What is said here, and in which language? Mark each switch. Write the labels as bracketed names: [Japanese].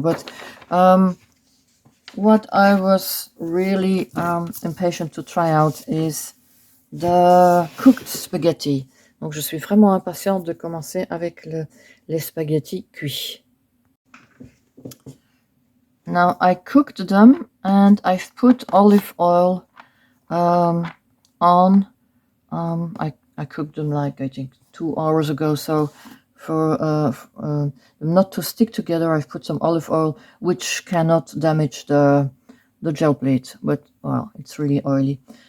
[English] But what I was really impatient to try out is the cooked spaghetti. [French] Donc je suis vraiment impatiente de commencer avec les spaghettis cuits. [English] Now I cooked them and I've put olive oil on. I cooked them like I think 2 hours ago, so for them not to stick together, I've put some olive oil, which cannot damage the gel plate, but well, it's really oily.